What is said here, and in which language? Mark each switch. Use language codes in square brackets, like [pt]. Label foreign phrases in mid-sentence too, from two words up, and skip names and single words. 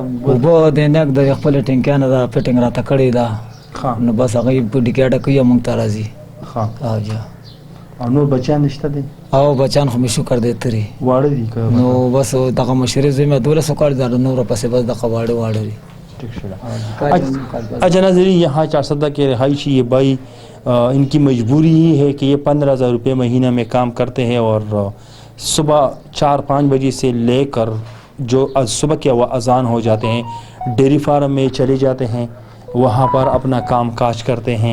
[ps] اوبه د نیک د خپلې ټینکیانه ده فټینګ راته کړې ده نو بس هغوی په ډیکې ډکوي او موږ ته راځي. او جا او نور بچیان نشته دي؟ او بچیان خو مې شکر دی ترې واړه دي که؟ نو بس دغه مشرې زوی مې 12 کال دا نور پسې بس دغه واړه دي. [ur] اچھا ناظرین، یہاں چارسدہ کے رہائشی یہ بھائی ان کی مجبوری ہی ہے کہ یہ 15,000 روپے مہینہ میں کام کرتے ہیں اور صبح 4-5 بجے سے لے کر جو صبح کے اذان ہو جاتے ہیں ڈیری فارم میں چلے جاتے ہیں، وہاں پر اپنا کام کاج کرتے ہیں.